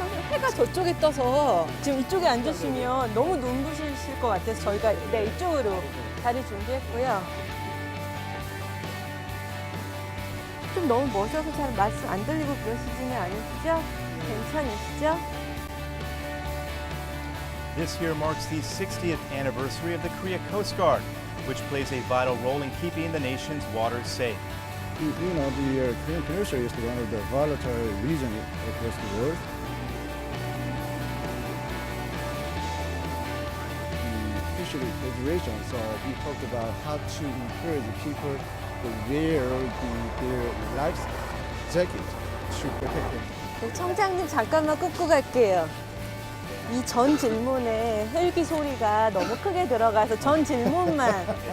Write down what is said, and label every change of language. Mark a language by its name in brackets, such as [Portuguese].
[Korean] 해가 저쪽에 떠서 지금 이쪽에 앉으시면 너무 눈부시실 것 같아서 저희가 네, 이쪽으로 자리 준비했고요. 좀 너무 멋져서 잘 말씀 안 들리고 그러시지는 않으시죠? 괜찮으시죠? [English] This year marks the 60th anniversary of the Korea Coast Guard, which plays a vital role in keeping the nation's waters safe. You know, the Korean Peninsula is one of the volatile regions across the world. The fishery federation, so we talked about how to encourage people to wear their life jacket to protect them. [Korean] 청장님 잠깐만 끊고 갈게요. 이 전 질문에 헬기 소리가 너무 크게 들어가서 전 질문만.